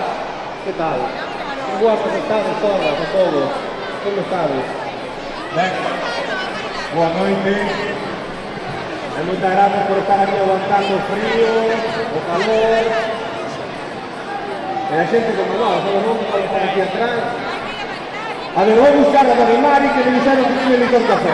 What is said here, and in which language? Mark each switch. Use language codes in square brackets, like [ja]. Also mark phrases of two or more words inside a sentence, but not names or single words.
[es] ¿Qué tal? Qué guapos estamos todas, a todos. ¿Cómo estás? [gl] Boa noite. E moitas gracias por estar aquí aguantando o frío, o calor. E a xente como nós, todo mundo pode estar aquí atrás. A ver, vou buscar a Dona Mari que me dixeron que tiene licor café.